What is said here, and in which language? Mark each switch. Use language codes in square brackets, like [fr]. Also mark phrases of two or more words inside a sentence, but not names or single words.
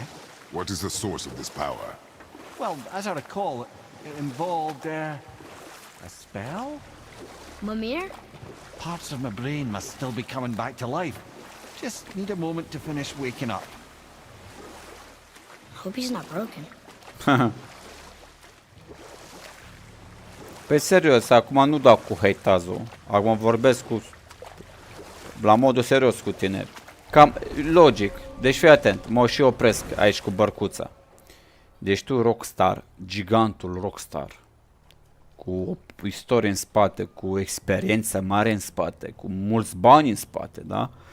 [en] What is the source of this power? Well, as I recall, it involved, a spell? Mimir? Parts of my brain must still be coming back to life. Just need a moment to finish waking up. Hope he's not broken. [ro] Pe serios, acum nu dau cu hate-azul. Acum vorbesc la modul serios cu tine. Cam logic. Deci fii atent, mă și opresc aici cu bărcuța. Deci tu Rockstar, gigantul Rockstar, cu o istorie în spate, cu experiență mare în spate, cu mulți bani în spate, da?